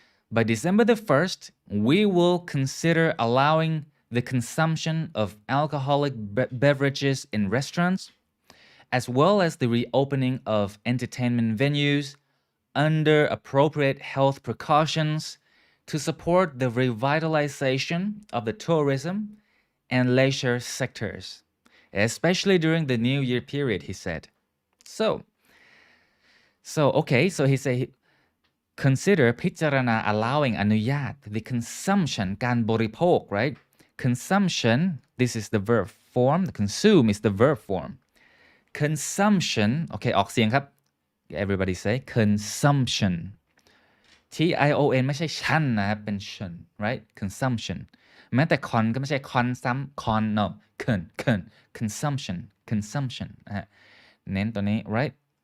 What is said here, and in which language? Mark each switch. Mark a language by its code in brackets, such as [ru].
[en] By December the 1st, we will consider allowing the consumption of alcoholic beverages in restaurants, as well as the reopening of entertainment venues under appropriate health precautions to support the revitalization of the tourism and leisure sectors, especially during the New Year period, he said. Okay, so he said, consider พิจารณา allowing อนุญาต the consumption การบริโภค right? Consumption, this is the verb form. Consume is the verb form. Consumption, okay [th] ออกเสียงครับ [en] everybody say consumption T-I-O-N [th] ไม่ใช่ชันนะครับเป็นชัน right consumption แม้แต่คอนก็ไม่ใช่คอนซ้ำคอน [en] no consumption [th] นะฮะเน้นตัวนี้ right